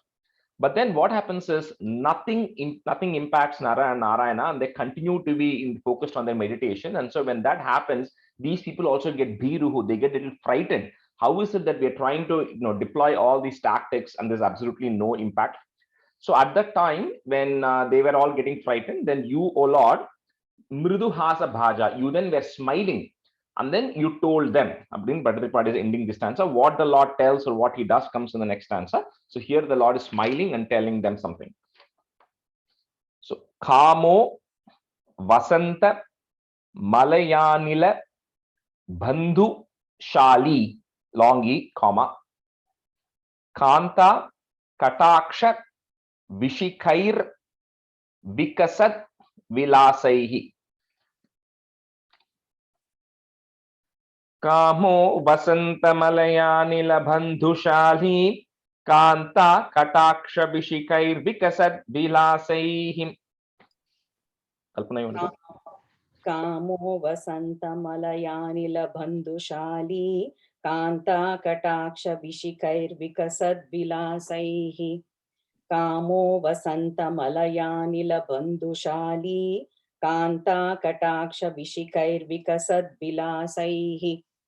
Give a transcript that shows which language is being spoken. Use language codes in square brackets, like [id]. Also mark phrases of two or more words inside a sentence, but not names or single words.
[en] But then what happens is nothing impacts Nara and Narayana, and they continue to be focused on their meditation. And so when that happens, these people also get biruhu, they get a little frightened. How is it that we're trying to deploy all these tactics and there's absolutely no impact? So at that time, when they were all getting frightened, then you, O Lord, [sa] मृदु हास भज, [en] you then were smiling. And then you told them, Bhattaripad is ending this stanza, what the Lord tells or what he does comes in the next stanza. So here the Lord is smiling and telling them something. So, [sa] कामो वसन्त मलयानिल बन्धु शाली, longi, comma, कान्ता कटाक्ष विशिखैर् विकसत् विलासैः. कामो वसन्तमलय बन्धुशाली कान्ता कटाक्ष विशिखैर् विकसत् विलासैः. [en] Kalpana, you want to? [sa] कामो वसन्तमलय बन्धुशाली कान्ता कटाक्ष विशिखैर् विकसत् विलासैः. कामो वसन्तमलय बन्धुशाली कान्ता कटाक्ष विशिखैर् विकसत् विलासैः.